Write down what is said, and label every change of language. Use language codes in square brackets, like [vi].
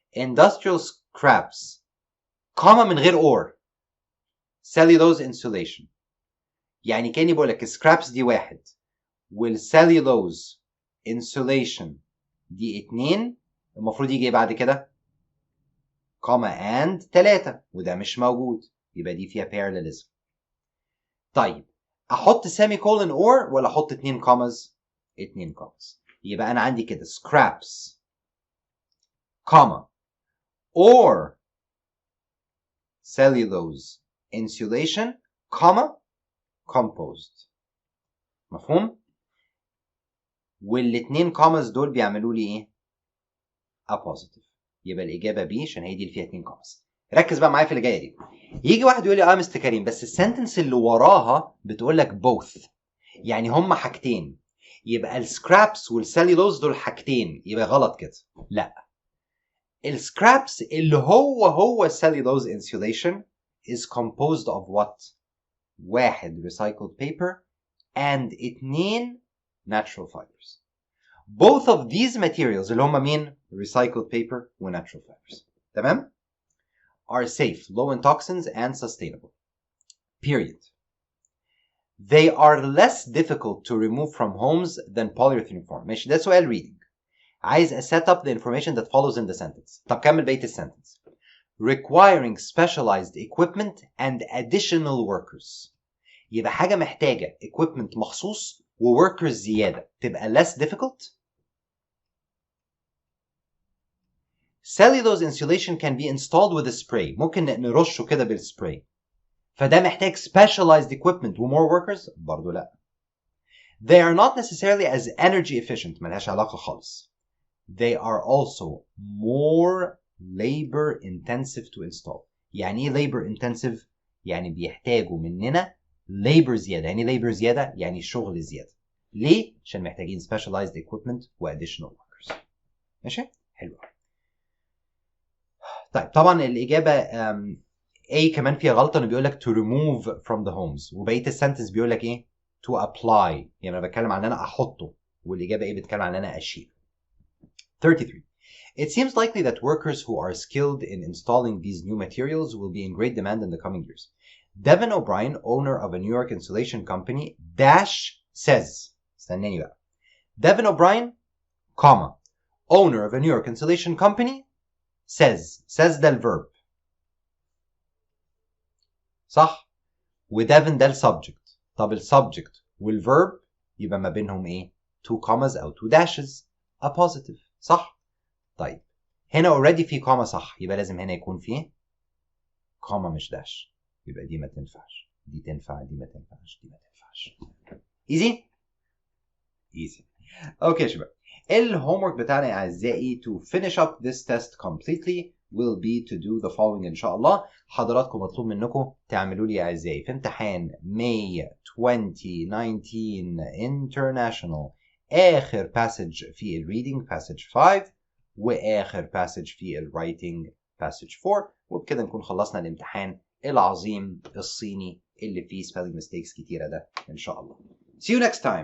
[en] industrial scraps [ar] كوما من غير [en] or cellulose insulation، [ar] يعني كاني بقول لك scraps دي 1 والcellulose insulation دي 2، المفروض يجي بعد كده كوما and 3 وده مش موجود، يبقى دي فيها parallelism. طيب احط سيمي كولن or ولا احط 2 كوماز؟ 2 كوماز. يبقى انا عندي كده [en] scraps comma or cellulose insulation comma composed. [ar] مفهوم؟ والاتنين كوماز دول بيعملوا لي ايه؟ [en] a positive. [ar] يبقى الاجابه B عشان هي دي اللي فيها 2 كوماز. ركز بقى معايا في اللي جايه دي. يجي واحد يقول لي مستر كريم بس السنتنس اللي وراها بتقول لك both، يعني هما حاجتين، يبقى السكرابس والسليلوز دول حاجتين، يبقى غلط كده. لا، السكرابس اللي هو [en] cellulose insulation is composed of what؟ 1 recycled paper and 2 natural fibers. Both of these materials [ar] اللي هما مين؟ [en] recycled paper و natural fibers. [ar] تمام؟ [en] are safe, low in toxins and sustainable. Period. They are less difficult to remove from homes than polyurethane foam. [ar] ماشي، ده سؤال reading. عايز [en] set up the information that follows in the sentence. [ar] طب كمل بقية السنتنس. [en] Requiring specialized equipment and additional workers. [ar] يبقى حاجة محتاجة equipment مخصوص و workers زيادة تبقى [en] less difficult. Cellulose insulation can be installed with a spray. [ar] ممكن نرشه كده بالسبراي. فده محتاج [en] specialized equipment [ar] و [en] more workers؟ [ar] برضو لا. [en] They are not necessarily as energy efficient. [ar] ملهاش علاقة خالص. [en] They are also more labor intensive to install. [ar] يعني ايه [en] labor intensive؟ [ar] يعني بيحتاجوا مننا labor زيادة. يعني labor زيادة يعني شغل زيادة. ليه؟ عشان محتاجين [en] specialized equipment [ar] و [en] additional workers. [ar] ماشي؟ حلو. طيب طبعا الإجابة A كمان فيها غلطة، انه بيقول لك [en] to remove from the homes، [ar] وبقية السنتنس بيقول لك ايه؟ [en] to apply. [ar] يعني انا بتكلم عن ان انا احطه، والاجابة ايه؟ بتتكلم عن ان انا اشيل. 33. [en] It seems likely that workers who are skilled in installing these new materials will be in great demand in the coming years. Devin O'Brien, owner of a New York insulation company, says, [ar] استناني بقى. [en] Devin O'Brien, comma, owner of a New York insulation company, says [ar] ده الverb. صح؟ وديفن ده السبجكت. طب السبجكت والverb يبقى ما بينهم ايه؟ [en] 2 commas [ar] او [en] 2 dashes. a positive. [ar] صح؟ طيب هنا already في كوما صح، يبقى لازم هنا يكون فيه كوما مش داش، يبقى دي ما تنفعش، دي تنفع، دي ما تنفعش، دي ما تنفعش. [en] easy؟ easy. [ar] اوكي يا شباب، الهوم ورك بتاعنا يا اعزائي [en] to finish up this test completely will be to do the following [ar] إن شاء الله. حضراتكم مطلوب منكم تعملوا لي أعزائي في امتحان May 2019 International آخر passage في ال reading passage 5 وآخر passage في ال writing passage 4، وبكده نكون خلصنا الامتحان العظيم الصيني اللي فيه spelling mistakes كتيرة ده إن شاء الله. [en] See you next time.